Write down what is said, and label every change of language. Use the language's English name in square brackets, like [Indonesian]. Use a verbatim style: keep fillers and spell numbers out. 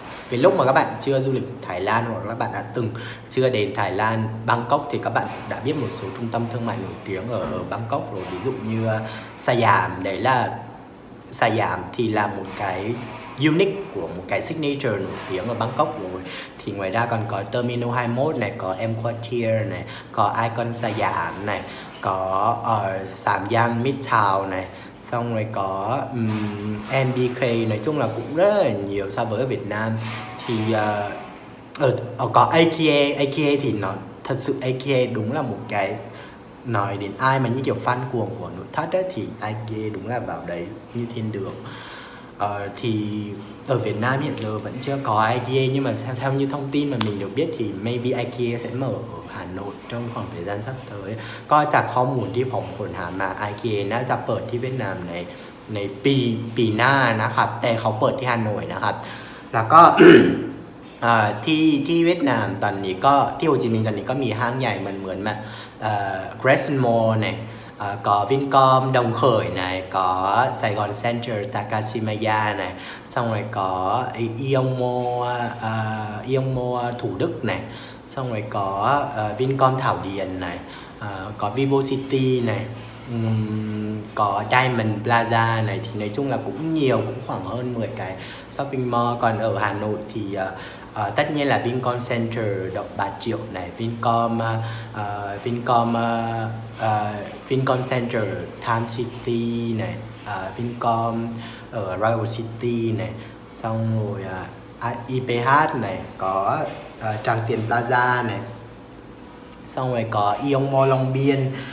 [Vietnamese] cái lúc mà các bạn chưa du lịch Thái Lan hoặc là các bạn đã từng chưa đến Thái Lan Bangkok thì các bạn đã biết một số trung tâm thương mại nổi tiếng ở, ở Bangkok rồi, ví dụ như Siam đấy là Siam thì là một cái unique của một cái signature nổi tiếng ở Bangkok rồi. Thì ngoài ra còn có Terminal hai mươi mốt này, có M Quartier này, có Icon Siam này, có uh, Sam Yan Midtown này, xong rồi có um, เอ็ม บี เค, nói chung là cũng rất là nhiều so với ở Việt Nam. Thì uh, ở, có IKEA, IKEA thì nó thật sự IKEA đúng là một cái nói đến ai mà như kiểu fan cuồng của nội thất ấy, thì IKEA đúng là vào đấy như thiên đường. Ờ, thì ở Việt Nam hiện giờ vẫn chưa có IKEA nhưng mà theo như thông tin mà mình được biết thì maybe IKEA sẽ mở ở Hà Nội trong khoảng thời gian sắp tới. [Thai] ก็จากข้อมูลที่ผมค้นหามา IKEA น่าจะเปิดที่เวียดนามในในปีปีหน้านะครับแต่เขาเปิดที่ฮานอยนะครับแล้วก็ เอ่อที่ที่เวียดนามตอนนี้ก็ที่โฮจิมินห์ตอนนี้ก็มีห้างใหญ่มันเหมือนแบบเอ่อ Crescent Mall เนี่ย [Vietnamese] À, có Vincom Đồng Khởi này, có Sài Gòn Center Takashimaya này, xong rồi có Aeon Mall, uh, Aeon Mall Thủ Đức này, xong rồi có uh, Vincom Thảo Điền này, uh, có Vivo City này, um, có Diamond Plaza này. Thì nói chung là cũng nhiều, cũng khoảng hơn mười cái shopping mall. Còn ở Hà Nội thì uh, Ờ, tất nhiên là Vincom Center Độc Bà Triệu này, Vincom uh, Vincom uh, uh, Vincom Center Time City này, uh, Vincom ở Royal City này, xong rồi uh, i pê hát này, có uh, Tràng Tiền Plaza này, xong rồi có Aeon Mall Long Biên.